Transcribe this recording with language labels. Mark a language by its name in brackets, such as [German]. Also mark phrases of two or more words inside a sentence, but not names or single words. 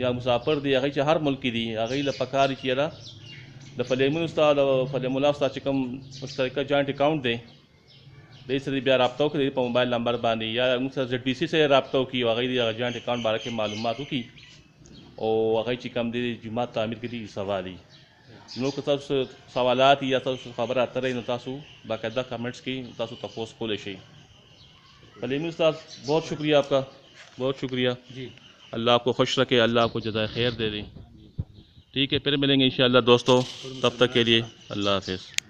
[Pashto] یا مسافر دي، هغوی چې هر ملک کې دي هغوی له پکار دي چې یاره د فلیمون استاد او فلیم الله استاد چې کوم مشترکه [English] joint account [Pashto] دی دې سره بیا رابطه وکړي په موبایل نمبر باندې یا موږ سره زد بي سي سره رابطه وکړي او هغوی د هغه [English] joint account [Pashto] باره کې معلومات وکړي او هغوی چې کوم دی جومات تعمیر کې دي سوا دي نو که تاسو سوالات یا تاسو خبره اترې نو تاسو باقاعده کمنټس کې تاسو تپوس کولی شئ. [Urdu] کلیمی استاد بہت شکریہ آپ کا، بہت شکریہ. جی اللہ آپ کو خوش رکھے، اللہ آپ کو جزائے خیر دے دیں. ٹھیک ہے، پھر ملیں گے انشاءاللہ دوستو، تب تک کے لیے اللہ حافظ.